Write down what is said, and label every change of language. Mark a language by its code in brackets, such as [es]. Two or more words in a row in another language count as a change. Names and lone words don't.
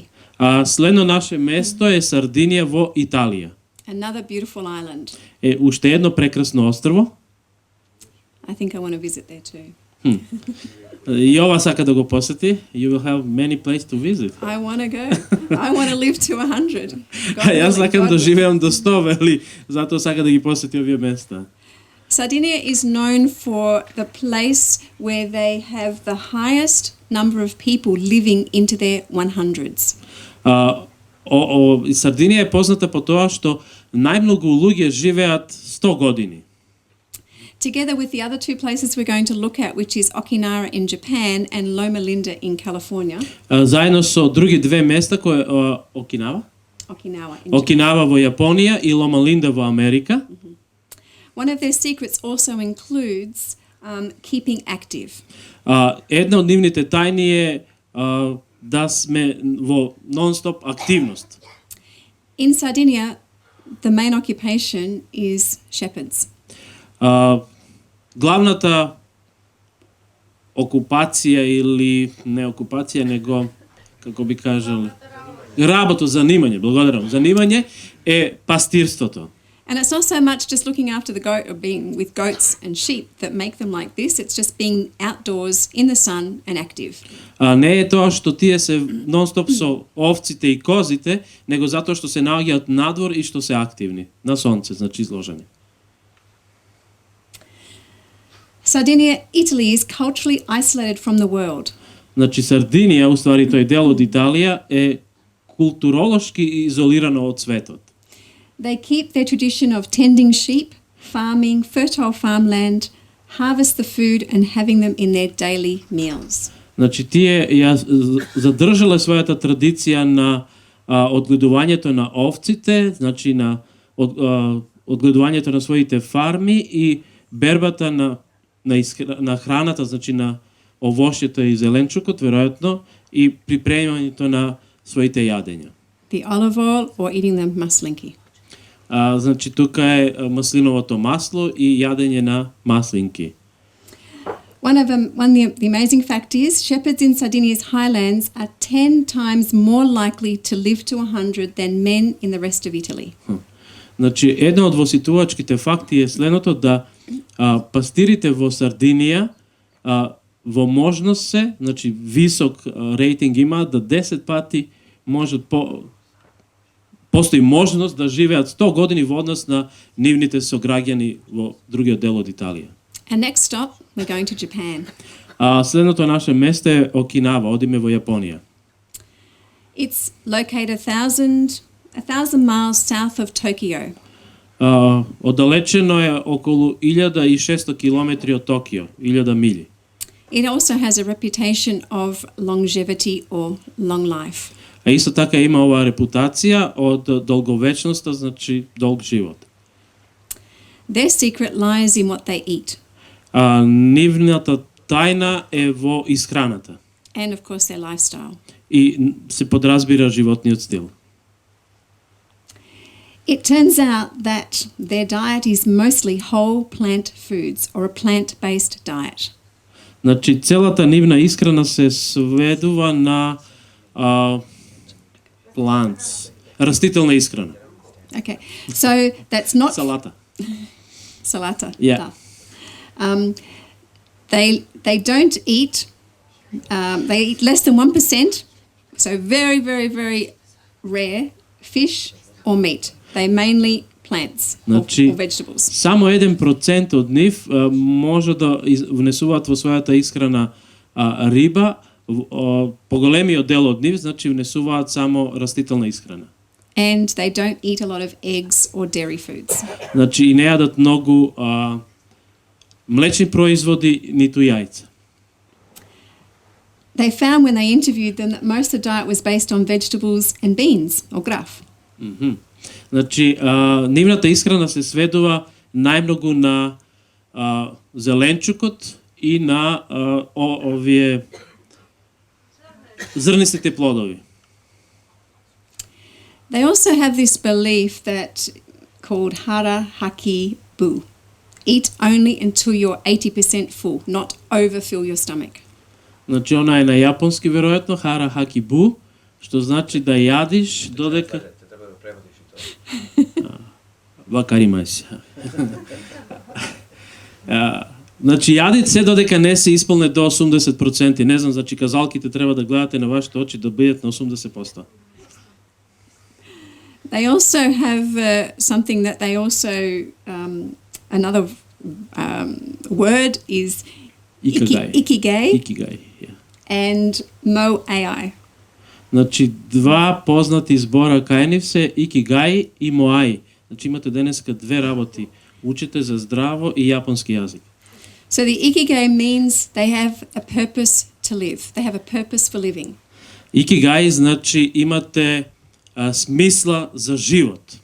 [mk] Следно наше место е Сардинија во Италија. [en] Another beautiful island. [mk] Е уште едно прекрасно острво. [en] I think I want to visit there too. [mk] И ова сака да го посети. [en] You will have many places to visit. I want to go. I want to live to 100. [mk] Јас сакам да живеам до 100, вели, затоа сака да ги посети овие места. [en] Sardinia is known for the place where they have the highest number of people living into their 100s. [mk] Сардинија е позната по тоа што најмногу луѓе живеат 100 години. [en] Together with the other two places we're going to look at, which is Okinawa in Japan and Loma Linda in California. [mk] Заедно со други две места кои Окинава [en] in [mk] Окинава во Јапонија и Лома Линда во Америка. [en] One of their secrets also includes keeping active. [mk] Една од нивните тајни е да сме во нон-стоп активност. [en] In Sardinia, the main occupation is shepherds. [mk] Главната окупација или не окупација, него, како би кажале, работа, занимање, благодарам, занимање е пастирството. [en] And it's not so much just looking after the goat or being with goats and sheep that make them like this. It's just being outdoors in the sun and active. [mk] Не е тоа што тие се нон-стоп со овците и козите, него затоа што се наоѓаат надвор и што се активни, на сонце, значи изложени. [en] Sardinia, Italy is culturally isolated from the world. [mk] Значи Сардинија, уствари тој дел од Италија, е културолошки изолирано од светот. [en] They keep their tradition of tending sheep, farming, fertile farmland, harvest the food and having them in their daily meals. [mk] Значи тие ја задржале својата традиција на одгледувањето на овците, значи на одгледувањето на своите фарми и бербата на храната, значи на овошјето и зеленчукот, веројатно, и припремањето на своите јадења. [en] The olive oil or eating the maslinki. [mk] Значи тука е маслиновото масло и јадење на маслинки. [en] One of the amazing fact is shepherds in Sardinia's highlands are 10 times more likely to live to 100 than men in the rest of Italy. [mk] Значи една од воситувачките факти е следното, да пастирите во Сардинија во можност се, значи висок рейтинг имаат да 10 пати можат постои можност да живеат 100 години во однос на нивните сограѓани во другиот дел од Италија. [en] And next stop, we're going to Japan. [mk] Следното наше место е Окинава, одиме во Јапонија. [en] It's located 1,000 miles south of Tokyo. [mk] Оддалечено е околу 1600 километри од Токио, 1000 мили. [en] It also has a reputation of longevity or long life. [mk] А исто така има оваа репутација од долговечноста, значи долг живот. [en] Their secret lies in what they eat. [mk] Нивната тајна е во исхраната. [en] And of course their lifestyle. [mk] И се подразбира животниот стил. [en] It turns out that their diet is mostly whole plant foods or a plant-based diet. [mk] Значи целата нивна исхрана се сведува на plants, растителна исхрана. [en] Okay, so that's not [mk] Салата. Salata. [en] Yeah. They don't eat. They eat less than 1%. So very, very, very rare fish or meat. They mainly plants or vegetables. [mk] Само 1% од нив може да внесуваат во својата исхрана риба. Поголемиот дел од нив, значи внесуваат само растителна исхрана. [en] And they don't eat a lot of eggs or dairy foods. [mk] Значи и не јадат многу млечни производи, ниту јајца. [en] They found when they interviewed them that most of the diet was based on vegetables and beans or graf. [mk] Значи нивната исхрана се сведува најмногу на зеленчукот и на овие зрнистите плодови. [en] They also have this belief that called [ja] 腹八分. [en] Eat only until you're 80% full, not overfill your stomach. [mk] Значи она е на јапонски веројатно [ja] 腹八分, [mk] што значи да јадиш додека вакаримаси. Значи јадите се додека не се исполне до 80%. Не знам, значи казалките треба да гледате на вашите очи да бидат на 80%. [en] They also have something that they also another word is Ikigai. Ikigai. Ikigai, yeah. And mo AI. [mk] Значи, два познати збора кај нив се икигаи и моаи. Значи, имате денеска две работи. Учите за здраво и јапонски јазик. [en] So the ikigai means they have a purpose to live. They have a purpose for living. [mk] Икигаи значи имате смисла за живот.